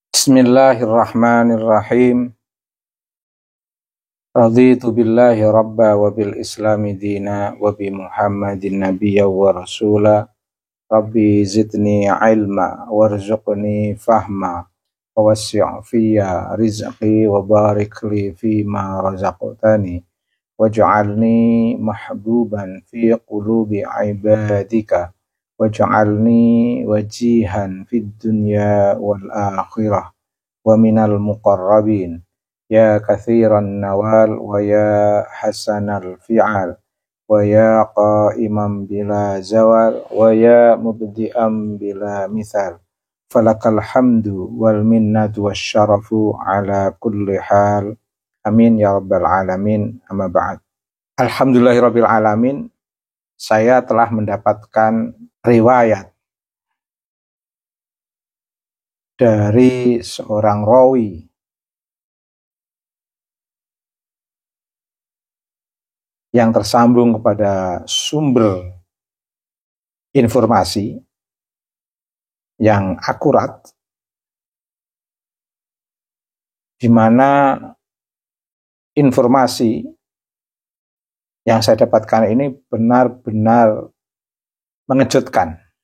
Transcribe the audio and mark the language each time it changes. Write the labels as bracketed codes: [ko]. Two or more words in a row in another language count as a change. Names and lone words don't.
[ar] بسم الله الرحمن الرحيم. رضيت بالله ربا وبالإسلام دينا وبمحمد نبيا ورسولا. رب زدني علما وارزقني فهما ووسع في رزقي وبارك لي فيما رزقتني واجعلني محبوبا في قلوب عبادك واجعلني وجيها في الدنيا والآخرة ومن المقربين يا كثير النوال ويا حسن الفعال ويا قائما بلا زوال ويا مبدعا بلا مثال فلك الحمد والمنة والشرف على كل حال آمين يا رب العالمين أما بعد. الحمد لله رب العالمين, [id] saya telah mendapatkan riwayat dari seorang rawi yang tersambung kepada sumber informasi yang akurat, di mana informasi yang saya dapatkan ini benar-benar mengejutkan.